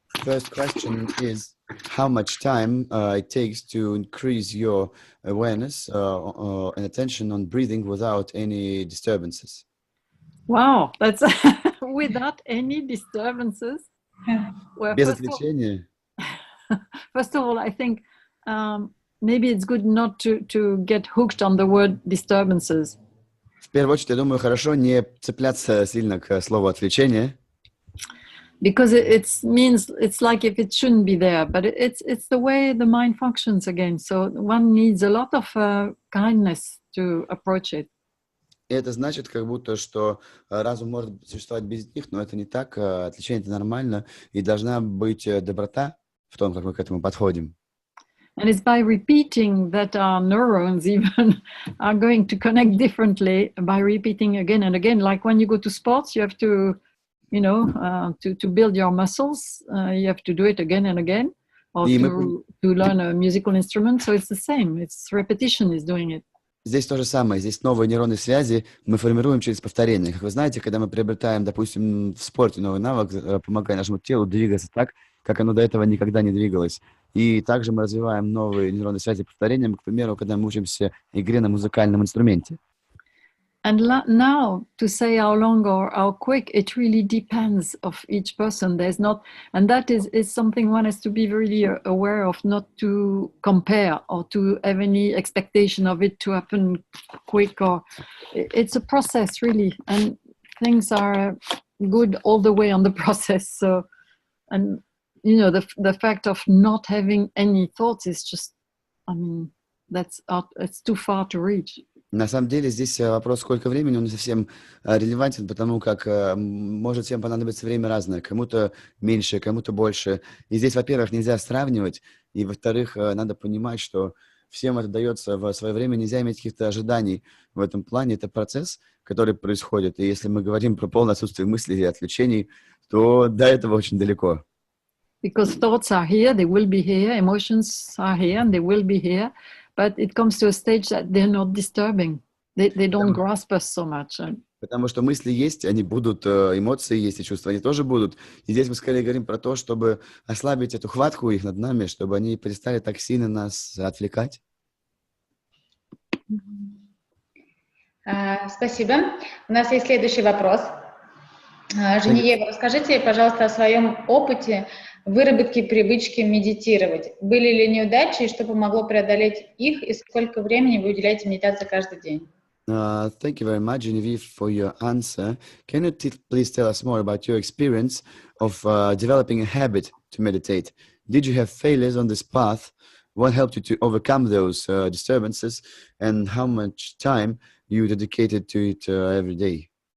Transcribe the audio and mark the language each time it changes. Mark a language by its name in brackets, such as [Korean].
[English] First question is, how much time it takes to increase your awareness and attention on breathing without any disturbances? Wow, that's without any disturbances. Well, [Russian] Без отвлечения? [English] first of all, I think maybe it's good not to get hooked on the word disturbances. [Russian] В первую очередь, я думаю, хорошо не цепляться сильно к слову «отвлечение». [English] Because it means it's like if it shouldn't be there, but it's the way the mind functions again. So one needs a lot of kindness to approach it. [Russian] И это значит, как будто, что разум может существовать без них, но это не так. Отвлечение — это нормально, и должна быть доброта в том, как мы к этому подходим. [English] And it's by repeating that our neurons even are going to connect differently by repeating again and again. Like when you go to sports, you have to, to build your muscles, you have to do it again and again, or to learn a musical instrument. So it's the same. It's repetition is doing it. [Russian] Здесь то же самое. Здесь новые нейронные связи мы формируем через повторение. Как вы знаете, когда мы приобретаем, допустим, в спорте новый навык, помогая нашему телу двигаться так, как оно до этого никогда не двигалось. И также мы развиваем новые нейронные связи повторением, к примеру, когда мы учимся игре на музыкальном инструменте. [English] And now, to say how long or how quick, it really depends of each person. There's not, and that is something one has to be really aware of, not to compare or to have any expectation of it to happen quick. Or it's a process, really, and things are good all the way on the process. So, and the fact of not having any thoughts is just, it's too far to reach. [Russian] На самом деле здесь вопрос, сколько времени, он не совсем релевантен, потому как может всем понадобиться время разное, кому-то меньше, кому-то больше. И здесь, во-первых, нельзя сравнивать, и, во-вторых, надо понимать, что всем это дается в свое время, нельзя иметь каких-то ожиданий в этом плане. Это процесс, который происходит, и если мы говорим про полное отсутствие мыслей и отвлечений, то до этого очень далеко. [English] Because thoughts are here, they will be here, emotions are here, and they will be here. But it comes to a stage that they're not disturbing. They don't grasp us so much. [Russian] Потому что мысли есть, они будут, эмоции есть и чувства, они тоже будут. И здесь мы скорее говорим про то, чтобы ослабить эту хватку их над нами, чтобы они перестали так сильно нас отвлекать. Спасибо. У нас есть следующий вопрос. Женевьева, расскажите, пожалуйста, о своем опыте выработки привычки медитировать. Были ли неудачи, и что помогло преодолеть их, и сколько времени вы уделяете медитации каждый день? [English] Thank you very much, Genevieve, for your answer. Can you please tell us more about your experience of developing a habit to meditate? Did you have failures on this path? What helped you to overcome those disturbances? And how much time you dedicated to it every day?